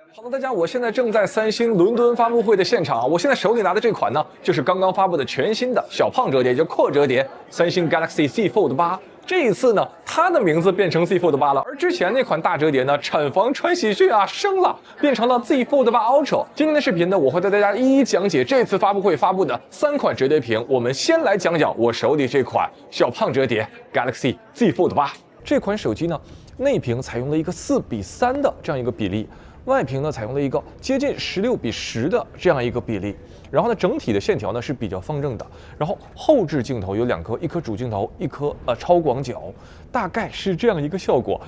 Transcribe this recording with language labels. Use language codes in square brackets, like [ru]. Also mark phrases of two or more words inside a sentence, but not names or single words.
[zh] 好的，大家，我現在正在三星倫敦發布會的現場啊，我現在手裡拿的這款呢，就是剛剛發布的全新的小胖折疊，也就是擴折疊，三星 Galaxy Z Fold 8。這一次呢，它的名字變成 Z Fold 8了，而之前那款大折疊呢，產房穿洗菌啊升了，變成了 Z Fold 8 Ultra。今天的視頻呢，我會帶大家一一講解這次發布會發布的3款折疊屏。我們先來講講我手裡這款小胖折疊 Galaxy Z Fold 8。這款手機呢，內屏採用了一個4:3的這樣一個比例。外屏呢採用了一個接近16:10的這樣一個比例，然後呢整體的線條呢是比較方正的，然後後置鏡頭有2顆，一顆主鏡頭，一顆超廣角，大概是這樣一個效果。